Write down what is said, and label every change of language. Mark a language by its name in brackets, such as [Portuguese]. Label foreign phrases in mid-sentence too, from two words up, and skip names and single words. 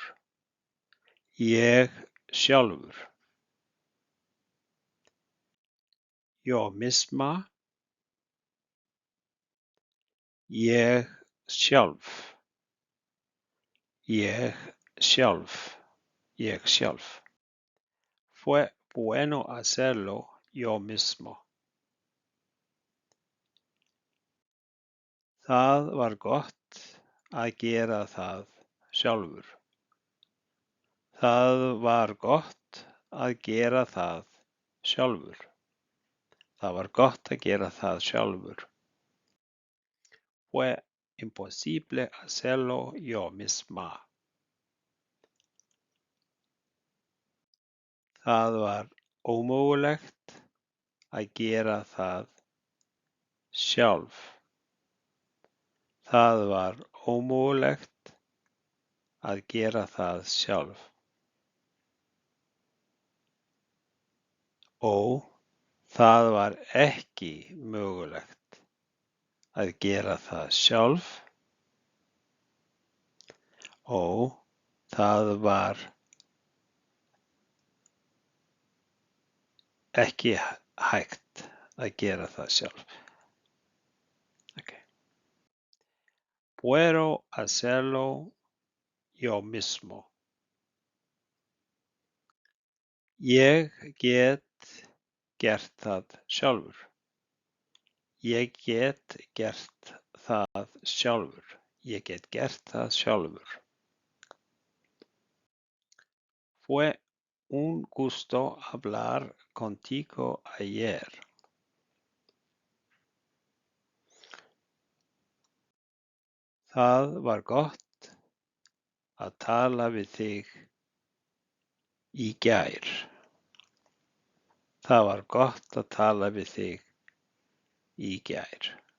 [Icelandic] Ég sjálfur. [Spanish] Yo misma. [Icelandic] Ég sjálf. Ég sjálf. Ég sjálf. [Spanish] Fue bueno hacerlo yo mismo. [Icelandic] Það var gott að gera það sjálfur. Það var gott að gera það sjálfur. Það var gott að gera það sjálfur. [Spanish] Fue imposible hacerlo yo misma. [Icelandic] Það var ómögulegt að gera það sjálf. Það var ómögulegt að gera það sjálf. Og það var ekki mögulegt að gera það sjálf. Og það var ekki hægt að gera það sjálf. [Spanish] Okay. Puedo hacerlo yo mismo. [Icelandic] Ég get gert það sjálfur. Ég get gert það sjálfur. Ég get gert það sjálfur. [Spanish] Fue un gusto hablar contigo ayer. [Icelandic] Það var gott að tala við þig í gær. Það var gott að tala við þig í gær.